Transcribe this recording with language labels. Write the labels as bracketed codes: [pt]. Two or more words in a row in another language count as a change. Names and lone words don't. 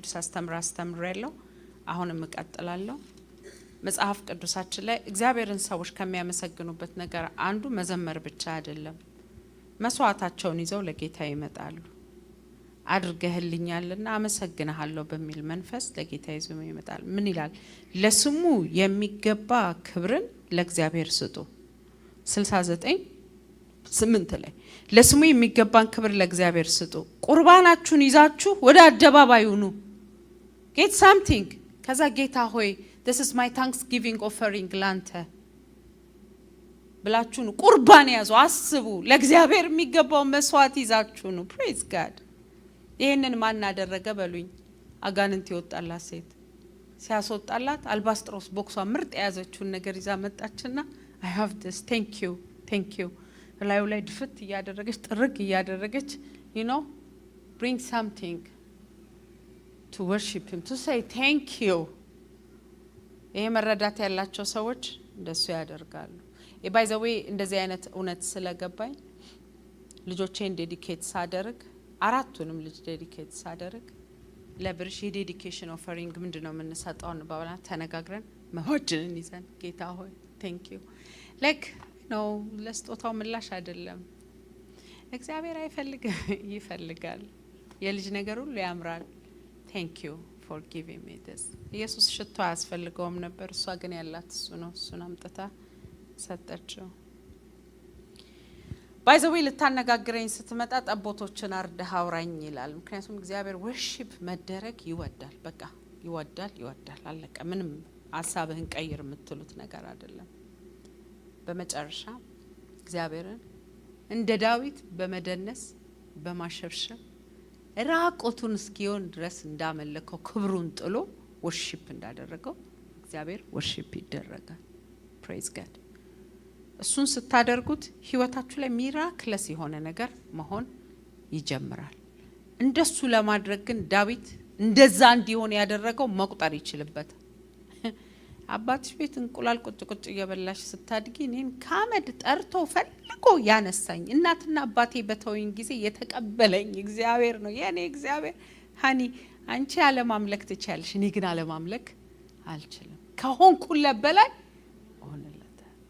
[am] ሳስተምራለሁ አሁንም እቀጥላለሁ መጽሐፍ ቅዱሳችን ላይ እግዚአብሔርን ሰዎች ከሚያመሰግኑበት ነገር አንዱ መዘመር ብቻ አይደለም መስዋዕታቸውን ይዘው ለጌታ ይመጣሉ አድርገህልኛልና አመሰግናለሁ በሚል መንፈስ ለጌታ ይዘው ይመጣሉ ምን ይላል ለስሙ የሚገባ ክብርን ለእግዚአብሔር ስጡ 69:8 ላይ ለስሙ የሚገባን ክብር ለእግዚአብሔር ስጡ ቁርባናችሁን ይዛችሁ ወደ አደባባዩ ኑ [en] get something [am] ከዛ ጌታ ሆይ [en] this is my thanksgiving offering [am] ላንተ ብላችሁ ነው ቁርባን ያዙ አስቡ ለእግዚአብሔር የሚገባው መስዋዕት ይዛችሁ ነው [en] praise god [am] ይሄንን ማን አደረገ በሉኝ አጋንንት ይወጣላት ሴት ሲያስወጣላት አልባስጥሮስ ቦክሷ ምርጥ ያዘችውን ነገር ይዛ መጣችና [en] I have this thank you [am] ላዩ ላይ ድፍት ያደረገች ጥርግ ያደረገች [en] you know bring something to worship him to say thank you [am] ይሄ መረዳት ያላቸው ሰዎች እንደሱ ያደርጋሉ [en] by the way [am] እንደዚህ አይነት እውነት ስለገባኝ ልጆቼን ዴዲኬት ሳደርግ አራቱንም ልጅ ዴዲኬት ሳደርግ ለብርሽ [en] dedication offering [am] ምንድነው የምንሰጠው ባባላ ተነጋግረን መሆድን ይዘን ጌታ ሆይ [en] thank you like no [am] ለስጦታው ምላሽ አይደለም እግዚአብሔር ይፈልጋል የልጅ ነገር ሁሉ ያምራል [en] thank you for giving me this [am] ኢየሱስ ሽቶ ያስፈልገውም ነበር እሷ ግን ያላት እሱ ነው እሱን አምጥታ ሰጠችው [en] by the way [am] ልታነጋግረኝ ስትመጣ ጠቦቶችን አርደህ አውራኝ ይላል ምክንያቱም እግዚአብሔር worship መደረግ ይወዳል በቃ ይወዳል አለቀ ምንም ሐሳብህን ቀይር የምትሉት ነገር አይደለም በመጨረሻ እግዚአብሔርን እንደ ዳዊት በመደነስ በማሸብሸብ ራቆቱን እስኪሆን ድረስ እንዳመለከው ክብሩን ጥሎ worship እንዳደረገው እግዚአብሔር worship ይደረጋል [en] praise god [am] እሱን ስታደርጉት ህይወታችሁ ላይ ሚራክለስ የሆነ ነገር መሆን ይጀምራል እንደሱ ለማድረግ ግን ዳዊት እንደዛ እንዲሆን ያደረገው መቁጠር ይችልበት አባትሽ ቤት እንቁላል ቁጭ እየበላሽ ስታድጊ እኔን ካመድ ጠርቶ ፈልጎ ያነሳኝ እናትና አባቴ በተወኝ ጊዜ የተቀበለኝ እግዚአብሔር ነው የኔ እግዚአብሔር ሃኒ አንቺ ያለ ማምለክ ትቻለሽ እኔ ግን አለ ማምለክ አልችልም ከሆንኩለ በላይ ሆነለታ